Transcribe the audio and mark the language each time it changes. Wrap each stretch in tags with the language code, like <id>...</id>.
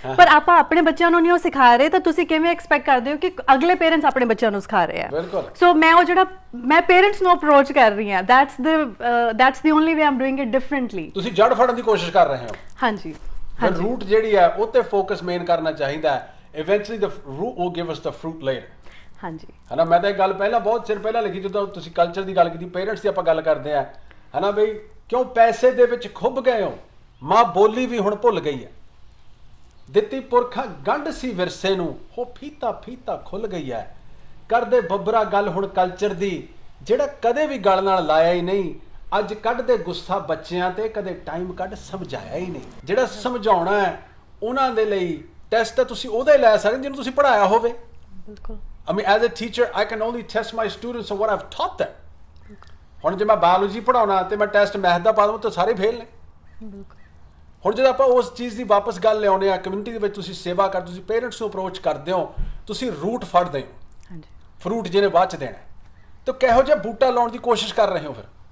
<pa>ਪਰ ਆਪਾਂ ਆਪਣੇ ਬੱਚਿਆਂ ਨੂੰ ਨਹੀਂ ਉਹ ਸਿਖਾ ਰਹੇ, ਤਾਂ ਤੁਸੀਂ ਕਿਵੇਂ ਐਕਸਪੈਕਟ ਕਰਦੇ ਹੋ ਕਿ ਅਗਲੇ ਪੇਰੈਂਟਸ ਆਪਣੇ ਬੱਚਿਆਂ ਨੂੰ ਸਿਖਾ ਰਹੇ ਆ। ਸੋ ਮੈਂ ਉਹ ਜਿਹੜਾ ਮੈਂ ਪੇਰੈਂਟਸ ਨੂੰ ਅਪਰੋਚ ਕਰ ਰਹੀ ਹਾਂ,</pa> <en>that's the only way I'm doing it differently।</en> <pa>ਤੁਸੀਂ ਜੜ ਫੜਨ ਦੀ ਕੋਸ਼ਿਸ਼ ਕਰ ਰਹੇ ਹੋ। ਹਾਂਜੀ, ਰੂਟ ਜਿਹੜੀ ਹੈ ਉਹ ਤੇ ਫੋਕਸ ਮੇਨ ਕਰਨਾ ਚਾਹੀਦਾ ਹੈ।</pa> <en>Eventually the root will give us the fruit later।</en> <pa>ਹਾਂਜੀ, ਹਨਾ, ਮੈਂ ਤਾਂ ਇਹ ਗੱਲ ਪਹਿਲਾਂ ਬਹੁਤ ਚਿਰ ਪਹਿਲਾਂ ਲਿਖੀ, ਜਦੋਂ ਤੁਸੀਂ ਕਲਚਰ ਦੀ ਗੱਲ ਕੀਤੀ, ਪੇਰੈਂਟਸ ਦੀ ਆਪਾਂ ਗੱਲ ਕਰਦੇ ਆ, ਹਨਾ ਬਈ, ਕਿਉਂ ਪੈਸੇ ਦੇ ਵਿੱਚ ਖੁੱਭ ਗਏ ਹੋ, ਮਾਂ ਬੋਲੀ ਵੀ ਹੁਣ ਭੁੱਲ ਗਈ ਹੈ, ਦਿੱਤੀ ਪੁਰਖਾਂ ਗੰਢ ਸੀ ਵਿਰਸੇ ਨੂੰ, ਹੋ ਫੀਤਾ ਫੀਤਾ ਖੁੱਲ ਗਈ ਹੈ, ਕਰਦੇ ਬੱਬਰਾ ਗੱਲ ਹੁਣ ਕਲਚਰ ਦੀ, ਜਿਹੜਾ ਕਦੇ ਵੀ ਗੱਲ ਨਾਲ ਲਾਇਆ ਹੀ ਨਹੀਂ, ਅੱਜ ਕੱਢਦੇ ਗੁੱਸਾ ਬੱਚਿਆਂ ਤੇ, ਕਦੇ ਟਾਈਮ ਕੱਢ ਸਮਝਾਇਆ ਹੀ ਨਹੀਂ। ਜਿਹੜਾ ਸਮਝਾਉਣਾ ਹੈ ਉਹਨਾਂ ਦੇ ਲਈ ਟੈਸਟ ਤਾਂ ਤੁਸੀਂ ਉਹਦਾ ਹੀ ਲੈ ਸਕਦੇ ਜਿਹਨੂੰ ਤੁਸੀਂ ਪੜ੍ਹਾਇਆ ਹੋਵੇ। ਬਿਲਕੁਲ।</pa> <en>I mean, as a teacher, I can only test my students on what I've taught them।</en> <pa>ਹੁਣ ਜੇ ਮੈਂ ਬਾਇਓਲੋਜੀ ਪੜਾਉਣਾ ਤੇ ਮੈਂ ਟੈਸਟ ਮੈਥ ਦਾ ਪਾ ਦਵਾਂ ਤਾਂ ਸਾਰੇ ਫੇਲ ਨੇ। ਹੁਣ ਜਦੋਂ ਆਪਾਂ ਉਸ ਚੀਜ਼ ਦੀ ਵਾਪਸ ਗੱਲ ਲਿਆਉਂਦੇ ਆ, ਕਮਿਊਨਿਟੀ ਦੇ ਵਿੱਚ ਤੁਸੀਂ ਸੇਵਾ ਕਰ, ਤੁਸੀਂ ਪੇਰੈਂਟਸ ਨੂੰ ਅਪਰੋਚ ਕਰਦੇ ਹੋ, ਤੁਸੀਂ ਰੂਟ ਫੜਦੇ ਹੋ, ਫਰੂਟ ਜਿਹਨੇ ਬਾਅਦ ਚ ਦੇਣਾ, ਤਾਂ ਕਿਹੋ ਜਿਹਾ ਬੂਟਾ ਲਾਉਣ ਦੀ ਕੋਸ਼ਿਸ਼ ਕਰ ਰਹੇ ਹੋ ਫਿਰ?</pa>